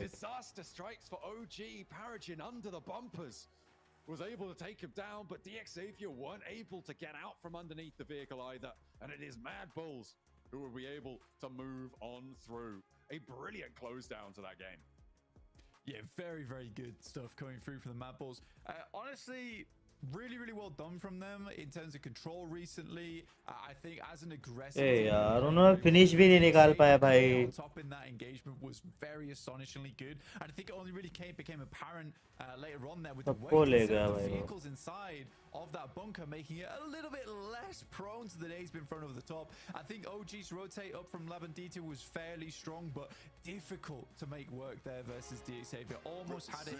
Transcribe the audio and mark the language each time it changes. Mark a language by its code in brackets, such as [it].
[en] Disaster strikes for OG. Paragin under the bumpers was able to take him down, but DXavier weren't able to get out from underneath the vehicle either, and it is Mad Bulls who will be able to move on through. A brilliant close down to that game. Yeah, very, very good stuff coming through from the Mad Bulls. Honestly, really, really well done from them in terms of control recently. I think as an aggressive team, [hi] यार उन्होंने finish भी नहीं निकाल पाया भाई. [en] on top in that engagement was very astonishingly good, and I think it only really became apparent later on there with the way they set the vehicles inside of that bunker, making it a little bit less prone to the days being thrown over the top. I think OG's rotate up from Labandita was fairly strong, but difficult to make work there versus DXavier. Almost had it.